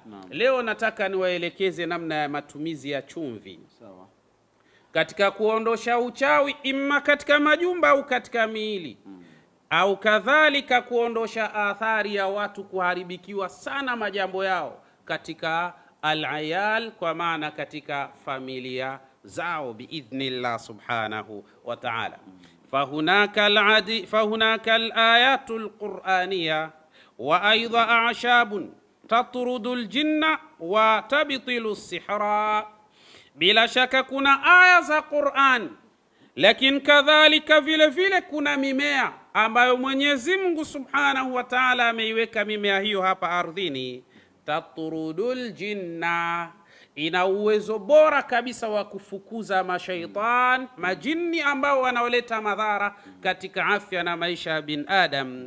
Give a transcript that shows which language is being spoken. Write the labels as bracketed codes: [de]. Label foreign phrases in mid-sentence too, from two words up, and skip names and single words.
[sw] Leo nataka niwaelekeze namna ya matumizi ya chumvi katika kuondosha uchawi, imma katika majumba au katika miili, au kadhalika kuondosha athari ya watu kuharibikiwa sana majambo yao katika al-ayal, kwa maana katika familia zao [ar] بإذن الله سبحانه وتعالى. فهناك الآيات القرآنية وأيضا أعشاب تطرد الجن وتبطل السحر. [sw] bila shaka kuna aya za Qur'an, lakini kadhalika vile vile kuna mimea ambayo Mwenyezi Mungu [ar] سبحانه وتعالى [sw] ameiweka mimea hiyo hapa ardhini. [ar] تطرد الجن, [sw] ina uwezo bora kabisa wa kufukuza mashaitan, majini ambao wanaoleta madhara katika afya na maisha ya bin adam.